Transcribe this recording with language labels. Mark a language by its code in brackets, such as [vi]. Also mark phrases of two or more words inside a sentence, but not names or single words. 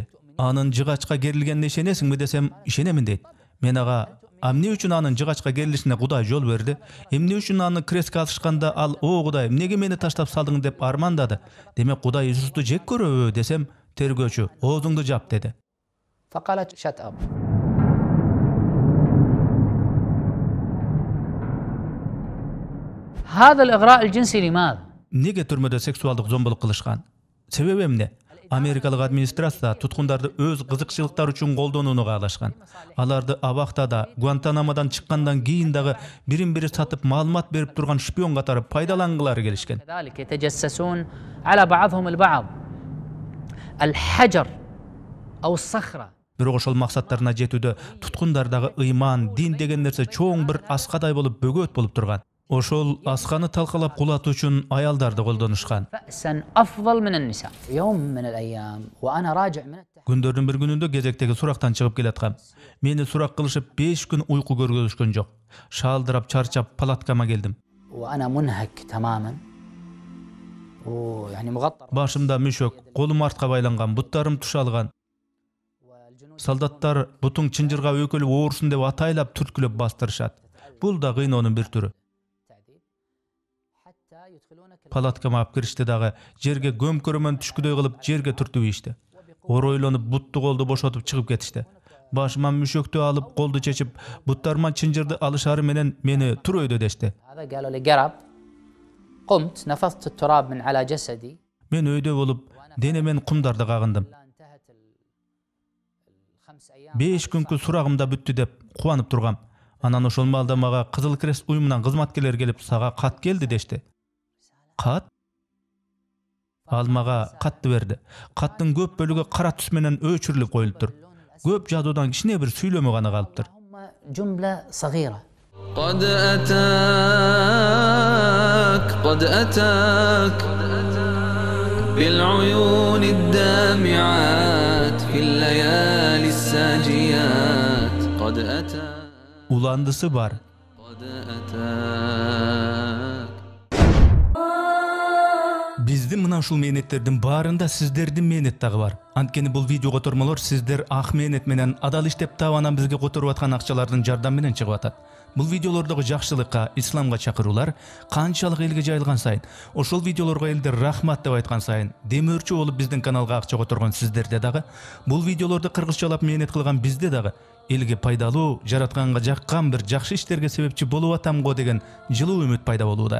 [ky] "Анын жыгачка керилгенине ишенесиңби" десем, "Ишенемин" дейт. Мен ага: "Эмне үчүн анын жыгачка керилишине Кудай жол берди? Эмне үчүн аны крестке асышканда ал: 'О Кудай, эмнеге мени таштап салдың' деп армандады? Демек Кудай Иисусту жек көрөбү?" десем, тергөөчү: "Оозуңду жап" деди. [en] فقالت shut up. [ar] هذا الإغراء الجنسي لماذا؟ [ky] Неге түрмөдө сексуалдык зомбулук кылышкан? Себеби эмне? Америкалык администрация туткундарды өз кызыкчылыктары үчүн колдонууну каалашкан. Аларды абактада, Гуантанамодан чыккандан кийин дагы бирин-бири сатып маалымат берип турган шпион катары пайдалангылары келишкен. [ar] كذلك يتجسسون على بعضهم البعض. الحجر أو الصخرة. [ky] Бирок ошол максаттарына жетүүдө туткундардагы ыйман, дин деген нерсе чоң бир аскадай болуп бөгөт болуп турган. Ошол асканы талкалап кулатуу үчүн аялдарды колдонушкан. [ar] فأسا أفضل من النساء. يوم من الأيام وأنا راجع من [ky] Күндөрдүн бир күнүндө кезектеги сурактан чыгып келаткам. Мени сурак кылышып 5 күн уйку көргөзүшкөн жок. Шаалдырап чарчап палаткама келдим. [ar] وأنا منهك تماما. ويعني مغطى. [ky] Башымда мүшөк, колум артка байланган, буттарым тушалган. Солдаттар бутуң чынжырга өкөлүп оорусун деп атайлап түрткүлөп бастырышат. Бул да кыйноонун бир түрү. Палаткама алып киришти дагы, жерге көмкөрөмөн түшкүдөй кылып жерге түртүп ийишти. Оройлонуп бутту колду бошотуп чыгып кетишти. Башыма мүшөктү алып, колду чечип, буттарыма чынжырды алышары менен мени тур өйдө дешти. [ar] هذا قالوا لي قرب. قمت نفضت التراب من على جسدي. [ky] Мен өйдө болуп, денемен кумдарды кагындым. 5 күнкү сурагымда бүттү деп кубанып тургам. Анан ошол маалда мага Кызыл Крест уюмунан кызматкерлер келип, "Сага кат келди" дешти. Кат? Ал мага катты берди. Каттын көп бөлүгү кара түс менен өчүрүлүп коюлуптур. Көп жазуудан кичине бир сүйлөмө гана калыптыр. [ar] جملة صغيرة. قد أتاك بالعيون الدامعات في الليالي الساجيات قد أتاك [ky] Уландысы бар. [ar] قد أتاك. [ky] Биздин мына ушул мээнеттердин баарында сиздердин мээнет дагы бар. Анткени бул видео котормолор сиздер ак мээнет менен адал иштеп таап анан бизге которуп аткан акчалардын жардам менен чыгып атат. Бул видеолордогу жакшылыкка, исламга чакыруулар канчалык элге жайылган сайын, ошол видеолорго элдер рахмат деп айткан сайын, демөөрчү болуп биздин каналга акча которгон сиздерде дагы, бул видеолорду кыргызчалап мээнет кылган бизде дагы элге пайдалуу, жаратканга жаккан бир жакшы иштерге себепчи болуп атам го деген жылуу үмүт пайда болууда.